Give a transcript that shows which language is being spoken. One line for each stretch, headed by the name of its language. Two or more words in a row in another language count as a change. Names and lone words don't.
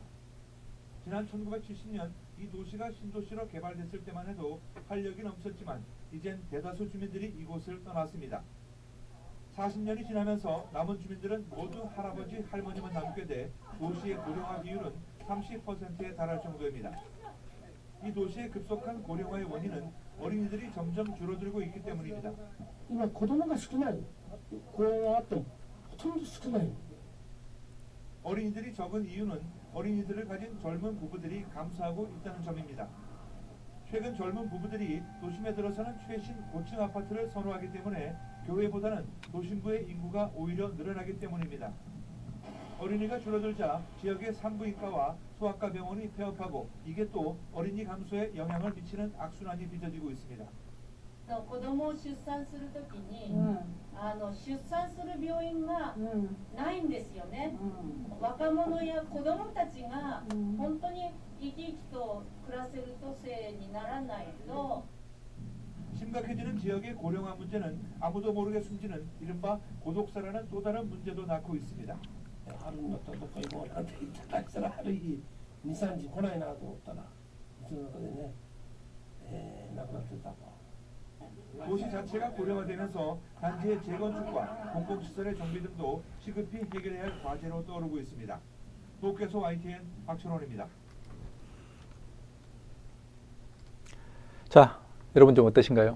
Korean: 지난 1970년 이 도시가 신도시로 개발됐을 때만 해도 활력이 넘쳤지만 이젠 대다수 주민들이 이곳을 떠났습니다. 40년이 지나면서 남은 주민들은 모두 할아버지, 할머니만 남게 돼 도시의 고령화 비율은 30%에 달할 정도입니다. 이 도시의 급속한 고령화의 원인은 어린이들이 점점 줄어들고 있기 때문입니다.
Japanese: 今子供が少ない。これがあってもほとんど少ない。
Korean: 어린이들이 적은 이유는 어린이들을 가진 젊은 부부들이 감소하고 있다는 점입니다. 최근 젊은 부부들이 도심에 들어서는 최신 고층 아파트를 선호하기 때문에 교외보다는 도심부의 인구가 오히려 늘어나기 때문입니다. 어린이가 줄어들자 지역의 산부인과와 소아과 병원이 폐업하고 이게 또 어린이 감소에 영향을 미치는 악순환이 빚어지고 있습니다.
Japanese: の子供を出産するときに、うん出産する病院がうんないんですよね。うん若者や子供たちがうん本当に生き生きと暮らせる都政にならないと
Korean: 심각해지는 지역의 고령화 문제는 아무도 모르게 숨지는 이른바 고독사라는 또 다른 문제도 낳고 있습니다. 하루는 또
Japanese: どっか行こうなんて言ってたりしたらある日2、3時来ないなと思ったらうちの中でね、亡くなってたと。
Korean: 도시 자체가 고령화되면서 단지의 재건축과 공공시설의 정비 등도 시급히 해결해야 할 과제로 떠오르고 있습니다. 도쿄에서 YTN 박철원입니다. 자, 여러분 좀 어떠신가요?